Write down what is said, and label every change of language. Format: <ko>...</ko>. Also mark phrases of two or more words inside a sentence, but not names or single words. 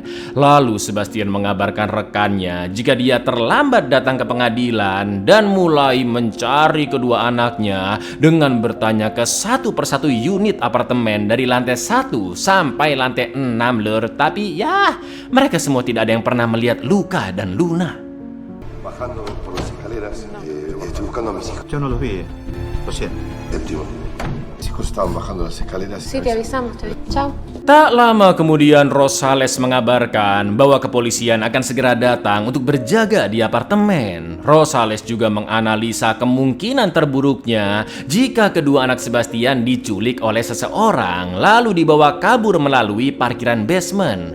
<id>Lalu Sebastian mengabarkan rekannya jika dia terlambat datang ke pengadilan dan mulai mencari kedua anaknya dengan bertanya ke satu persatu unit apartemen dari lantai 1 sampai lantai 6 lur. Tapi ya, mereka semua tidak ada yang pernah melihat Luca dan Luna.</id> <es>Bajando por las escaleras, estoy buscando a mis hijos. Yo no los vi, lo siento. El primo. Mis hijos estaban bajando las escaleras. Sí, te avisamos. Chao.</es> <id>Tak lama kemudian Rosales mengabarkan bahwa kepolisian akan segera datang untuk berjaga di apartemen. Rosales juga menganalisa kemungkinan terburuknya jika kedua anak Sebastian diculik oleh seseorang lalu dibawa kabur melalui parkiran basement.</id>